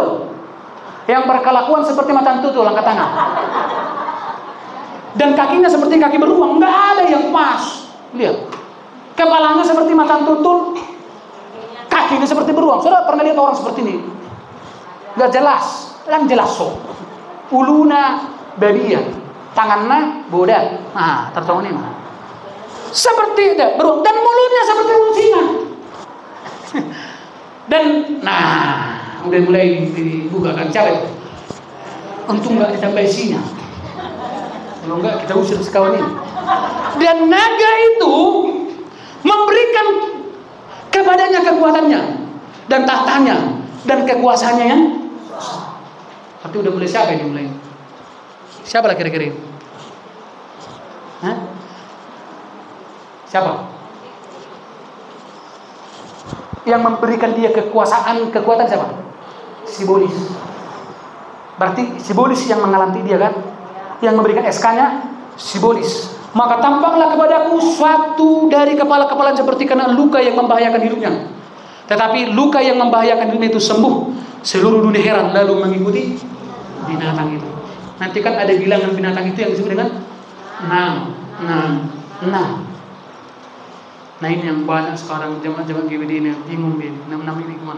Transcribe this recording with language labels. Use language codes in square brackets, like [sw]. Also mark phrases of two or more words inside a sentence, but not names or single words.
[id] Yang berkelakuan seperti macan tutul, angkat tangan. Dan kakinya seperti kaki beruang, nggak ada yang pas. Lihat, kepalanya seperti macan tutul, kakinya seperti beruang. Saudara pernah lihat orang seperti ini? Nggak jelas, yang jelas so. [bbc] Uluna babian, [id] tangannya bodat. Tertawa ini mah. Seperti beruang dan mulutnya seperti mulut singa. Dan udah mulai dibukakan cara. Untung nggak ditambah isinya. Kalau enggak kita usir sekawan ini. Dan naga itu memberikan kepadanya kekuatannya dan tahtanya dan kekuasaannya yang. Tapi udah mulai siapa ini mulai? Siapa lah kira-kira? Siapa? Yang memberikan dia kekuatan siapa? Sibolis. Berarti Sibolis yang mengalanti dia kan? Yang memberikan SK-nya Sibolis. Maka tampaklah kepadaku suatu dari kepala-kepala seperti kena luka yang membahayakan hidupnya. Tetapi luka yang membahayakan hidupnya itu sembuh. Seluruh dunia heran lalu mengikuti binatang itu. Nanti kan ada bilangan binatang itu yang disebut dengan Nah ini yang banyak sekarang jemaat-jemaat GBD ini bingung ini 66 ini gimana?